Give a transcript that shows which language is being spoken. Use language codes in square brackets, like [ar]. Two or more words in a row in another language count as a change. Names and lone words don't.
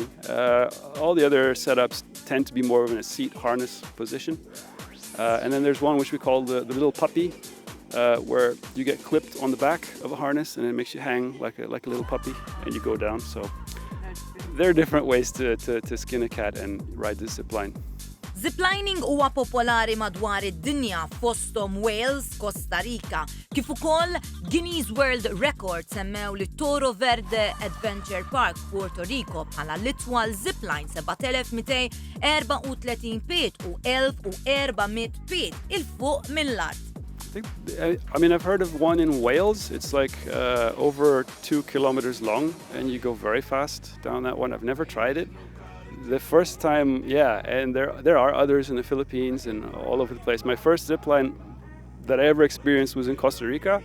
[en] All the other setups tend to be more of in a seat harness position. And then there's one which we call the little puppy, where you get clipped on the back of a harness and it makes you hang like a little puppy and you go down. So there are different ways to skin a cat and ride the zip line. [mt] Ziplining huwa popolari madwar id-dinja fosthom Wales, Costa Rica, kif ukoll Guinness World Record semmew li Toro Verde Adventure Park Puerto Rico bħala l-itwal zipline 7234 pied u 1400 pied il-fuq mill-art. [en] I've heard of one in Wales. It's like over 2 kilometers long, and you go very fast down that one. I've never tried it. The first time, and there are others in the Philippines and all over the place. My first zip line that I ever experienced was in Costa Rica.